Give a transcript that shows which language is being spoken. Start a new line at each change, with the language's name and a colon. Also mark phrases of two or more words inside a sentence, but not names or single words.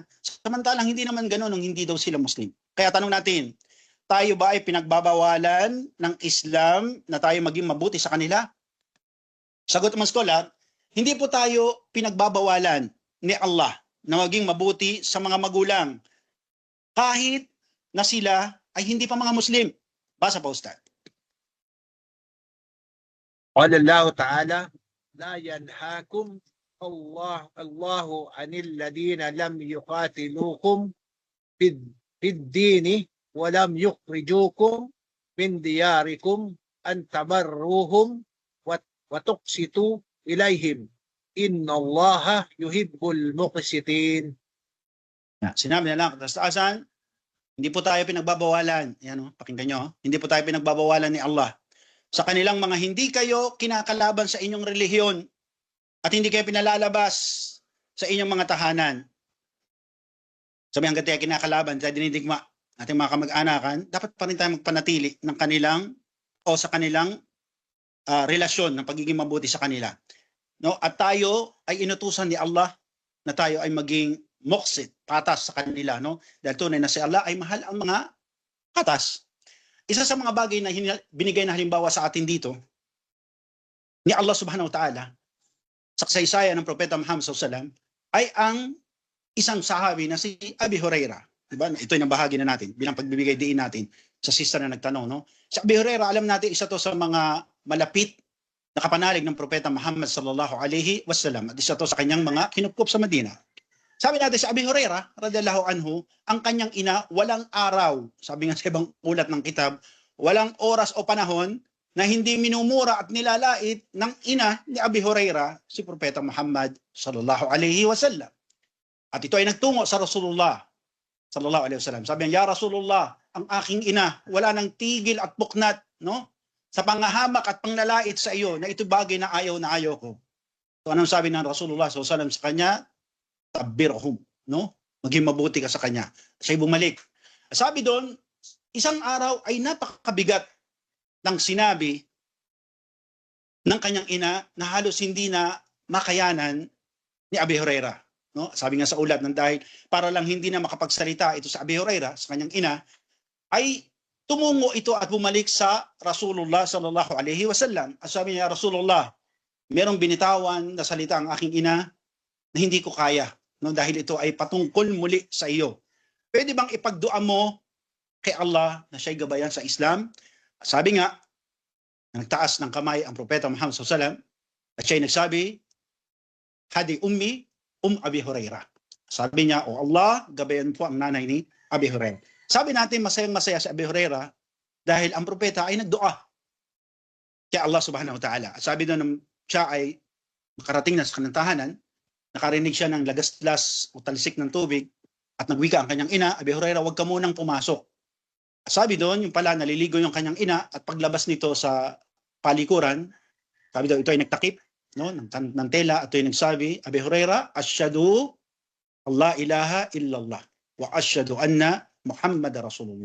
Filipino: Samantalang hindi naman ganoon nung hindi daw sila Muslim. Kaya tanong natin, tayo ba ay pinagbabawalan ng Islam na tayo maging mabuti sa kanila? Sagot ng mga scholar, hindi po tayo pinagbabawalan ni Allah na maging mabuti sa mga magulang kahit na sila ay hindi pa mga Muslim. Basa pa, Ustad.
Arabic: قال الله تعالى لا ينهاكم الله عن الذين لم يقاتلوكم في الدين ولم يخرجوكم من دياركم أن تبروهم وتقسطوا إليهم إن الله يحب المقسطين.
Filipino: Sinabi na lang, kataasan, hindi po tayo pinagbabawalan. Yan, pakinggan nyo. Hindi po tayo pinagbabawalan ni Allah sa kanilang mga hindi kayo kinakalaban sa inyong relihiyon at hindi kayo pinalalabas sa inyong mga tahanan. Sabi hanggang tayo kinakalaban, tayo dinidigma ating mga kamag-anakan, dapat pa rin tayo magpanatili ng kanilang o sa kanilang relasyon ng pagiging mabuti sa kanila. No? At tayo ay inutusan ni Allah na tayo ay maging muqsit, patas sa kanila. No? Dahil tunay na si Allah ay mahal ang mga patas. Isa sa mga bagay na binigay na halimbawa sa atin dito, ni Allah
Arabic: سبحانه وتعالى,
Filipino: sa kasaysayan ng Propeta Muhammad SAW, ay ang isang sahabi na si Abi Huraira. Diba? Ito yung bahagi na natin, bilang pagbibigay diin natin sa sister na nagtanong. No? Si Abi Huraira, alam natin, isa to sa mga malapit na kapanalig ng Propeta Muhammad SAW, at isa to sa kanyang mga kinupkup sa Madina. Sabi natin sa Abi Huraira,
Arabic: رضي الله عنه,
Filipino: ang kanyang ina, walang araw, sabi nga sa ibang ulat ng kitab, walang oras o panahon na hindi minumura at nilalait ng ina ni Abi Huraira, si Propeta Muhammad
Arabic: صلى الله عليه وسلم.
Filipino: At ito ay nagtungo sa Rasulullah
Arabic: صلى الله عليه وسلم.
Filipino: Sabi niya,
Arabic: يا رسول الله,
Filipino: ang aking ina, wala nang tigil at buknat, no? Sa pangahamak at panglalait sa iyo, na ito bagay na ayaw ko. So anong sabi ng Rasulullah
Arabic: صلى الله عليه وسلم
Filipino: sa kanya? Tabbirhum, no? Maging mabuti ka sa kanya. Siya'y bumalik. Sabi doon, isang araw ay napakabigat ng sinabi ng kanyang ina na halos hindi na makayanan ni Abi Huraira. No? Sabi nga sa ulat ng dahil para lang hindi na makapagsalita ito sa Abi Huraira, sa kanyang ina, ay tumungo ito at bumalik sa Rasulullah
Arabic: صلى الله عليه وسلم.
Filipino: At sabi niya, Rasulullah, merong binitawan na salita ang aking ina na hindi ko kaya, no? Dahil ito ay patungkol muli sa iyo. Pwede bang ipagdua mo kay Allah na siya'y gabayan sa Islam? Sabi nga, nagtaas ng kamay ang Propeta Muhammad SAW at siya'y nagsabi,
Arabic: اهد أمي, Abi Huraira.
Filipino: Sabi niya, O Allah, gabayan po ang nanay ni Abi Huraira. Sabi natin, masayang-masaya si Abi Huraira dahil ang Propeta ay nagdua kay Allah
Arabic: سبحانه وتعالى.
Filipino: At sabi doon, siya ay makarating na sa kanyang tahanan, nakarinig siya ng lagaslas o talisik ng tubig at nagwika ang kanyang ina, Abi Huraira, huwag ka munang pumasok. Sabi doon, yung pala naliligo yung kanyang ina at paglabas nito sa palikuran, sabi doon, ito ay nagtakip, no, ng tela at ito ay nagsabi,
Arabic: Abi Huraira, أشهد الله إله إلا الله وأشهد أن محمد رسول الله.